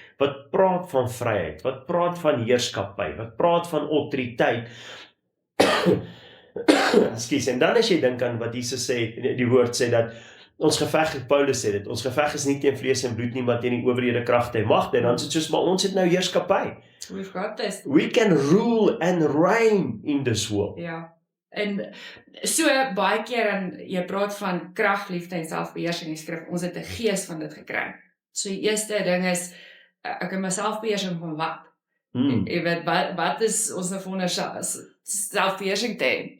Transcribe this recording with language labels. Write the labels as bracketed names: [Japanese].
[Afrikaans] Wat praat van vryheid, wat praat van heerskappy, wat praat van autoriteit. Ekskuus, en dan as jy dink aan wat Jesus sê, die woord sê dat ons geveg, Paulus sê dit, ons geveg is nie teen vlees en bloed nie, maar teen die owerhede, kragte en magte. En dan sê dit soos, maar ons het nou heerskappy. [English] We've got this. We can rule and reign in this world. [Afrikaans] En so baie keer en jy praat van krag, liefde en selfbeheersing in die skrif, ons het 'n gees van dit gekry. So die eerste ding is, ek het myself beheersing van wat? Jy weet, wat is ons nou vir selfbeheersing te hê?